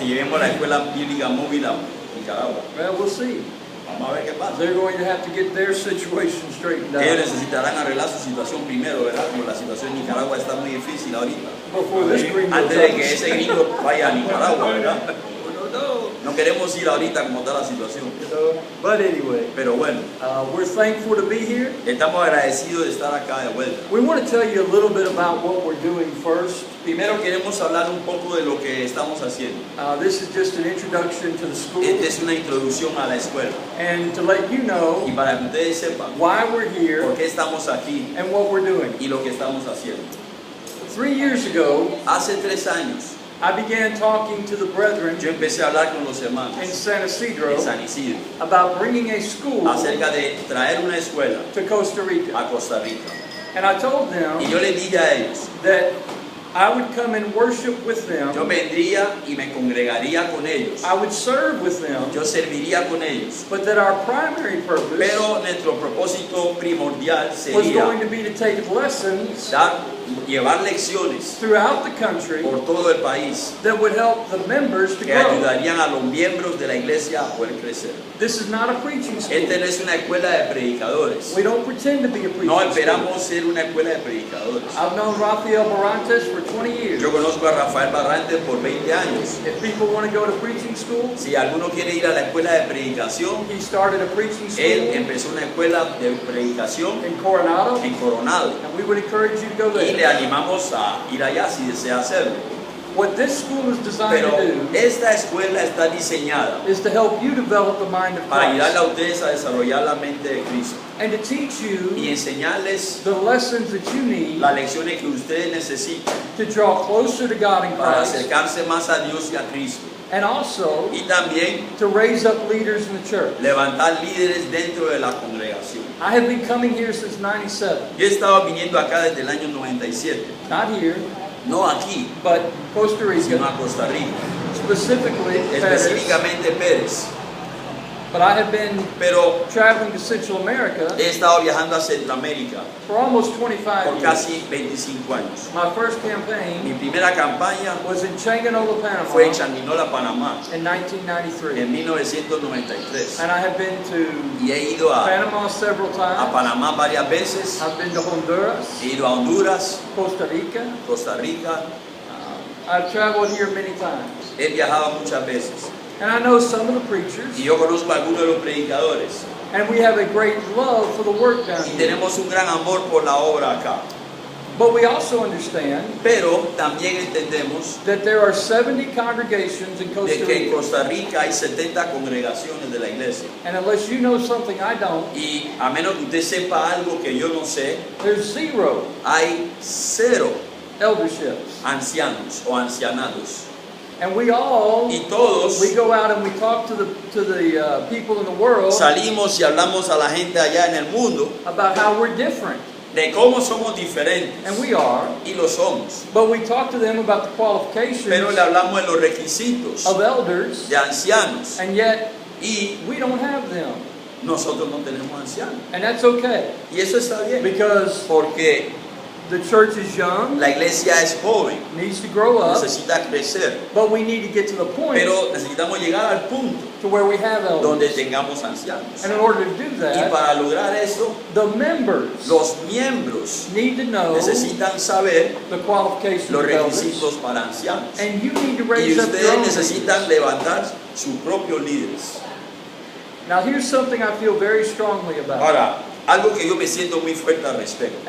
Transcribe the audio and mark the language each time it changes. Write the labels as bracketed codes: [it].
[es] Que llevemos la escuela bíblica móvil a Nicaragua. [en] Well, we'll see. [es] Vamos a ver qué pasa. [en] They're going to have to get their situation straightened out [es] Ellos necesitarán arreglar su situación primero, ¿verdad? Como la situación en Nicaragua está muy difícil ahorita. [en] before this gringo [es] Antes de que [en] comes. [es] ese gringo vaya a Nicaragua, ¿verdad? No queremos ir ahorita como está la situación. [en] But anyway, [es] Pero bueno, [en] we're thankful to be here. [es] estamos agradecidos de estar acá de vuelta. [en] We want to tell you a little bit about what we're doing first. [es] Primero queremos hablar un poco de lo que estamos haciendo. [en] This is just an introduction to the school, [es] Esta es una introducción a la escuela. [en] and to let you know [es] Y para que ustedes sepan [en] why we're here [es] por qué estamos aquí [en] and what we're doing. [es] y lo que estamos haciendo. [en] 3 years ago, [es] Hace 3 años [en] I began talking to the brethren [es] yo empecé a hablar con los hermanos [en] in San Isidro [es] en San Isidro [en] about bringing a school [es] acerca de traer una escuela [en] to Costa Rica. [es] a Costa Rica. [en] And I told them [es] Y yo les dije a ellos, [en] that I would come and worship with them. [es] yo vendría y me congregaría con ellos. [en] I would serve with them, [es] Yo serviría con ellos. [en] but that our primary purpose [es] Pero nuestro propósito primordial [en] was going [es] sería [en] to be to take lessons [es] llevar lecciones [en] throughout the country [es] por todo el país [en] that would help the members to [es] que [en] grow. [es] ayudarían a los miembros de la iglesia a poder crecer. [en] This is not a preaching school. [es] Esta no es una escuela de predicadores. [en] We don't pretend to be a preaching [es] No [en] school. [es] esperamos ser una escuela de predicadores. [en] I've known Rafael Barantes for 20 years. [es] Yo conozco a Rafael Barrantes por 20 años. [en] If people want to go to preaching school, [es] Si alguno quiere ir a la escuela de predicación, [en] he started a preaching [es] él [en] school [es] empezó una escuela de predicación [en] in Coronado, [es] en Coronado. [en] and we would encourage you to go [es] Y le [en] there. [es] animamos a ir allá si desea hacerlo. [en] What this school is designed [es] Pero [en] to do [es] esta escuela está diseñada [en] is to help you develop the mind of [es] para ayudarle [en] Christ [es] a ustedes a desarrollar la mente de Cristo [en] and to teach [es] y [en] you [es] enseñarles [en] the lessons that you need [es] las lecciones que ustedes necesitan [en] to draw closer to God in [es] para [en] Christ, [es] acercarse más a Dios y a Cristo. [en] and also [es] Y también [en] to raise up leaders in the church. [es] levantar líderes dentro de la congregación. [en] I have been coming here since 97. [es] Yo he estado viniendo acá desde el año 97, [en] Not here, [es] no aquí, [en] but Costa [es] sino [en] Rica, [es] a Costa Rica, [en] specifically Paris. [es] específicamente Pérez. [en] But I have been [es] Pero [en] traveling to Central America [es] he estado viajando a Centroamérica [en] for almost 25 [es] por [en] years. [es] casi 25 años. [en] My first [es] Mi [en] campaign [es] primera campaña [en] was in Changanola, Panama [es] fue en Changuinola, Panamá, [en] in 1993. [es] en 1993. [en] And I have been to [es] Y he ido a [en] Panama several times. [es] Panamá varias veces, [en] I've been to Honduras, [es] he ido a Honduras, [en] Costa Rica. [es] Costa Rica, [en] I've traveled here many times. [es] he viajado muchas veces. [en] And I know some of the preachers, [es] Y yo conozco a algunos de los predicadores. [en] and we have a great love for the work down [es] Y [en] here. [es] tenemos un gran amor por la obra acá. [en] But we also understand [es] Pero también entendemos [en] that there are 70 congregations in Costa [es] que en [en] Rica. [es] Costa Rica hay 70 congregaciones de la iglesia. [en] And unless you know something I don't, [es] Y a menos que usted sepa algo que yo no sé, [en] there's 0 [es] hay 0 [en] elderships. [es] ancianos o ancianados. [en] And we all, [es] Y todos [en] we go out and we talk to the people in the world [es] salimos y hablamos a la gente allá en el mundo [en] about how we're different. [es] de cómo somos diferentes. [en] And we are. [es] Y lo somos. [en] But we talk to them about the qualifications [es] Pero le hablamos de los requisitos [en] of elders, [es] de ancianos. [en] and yet [es] Y [en] we don't have them. [es] nosotros no tenemos ancianos. [en] And that's okay, [es] Y eso está bien. [en] because [es] Porque [en] the church is young, [es] la iglesia es joven. [en] needs to grow up, [es] Necesita crecer. [en] but we need to get to the point [es] Pero necesitamos llegar al punto [en] to where we have [es] donde [en] elders. [es] tengamos ancianos. [en] And in order to do [es] Y [en] that, [es] para lograr eso, [en] the members [es] los miembros [en] need to know [es] necesitan saber [en] the qualifications [es] los [en] of elders. [es] requisitos para ancianos. [en] And you need to [es] Y [en] raise up your [es] ustedes [en] own [es] necesitan [en] leaders. [es] levantar sus propios líderes. [en] Now here's something I feel very strongly about. [es] Ahora, algo que yo me siento muy fuerte al respecto.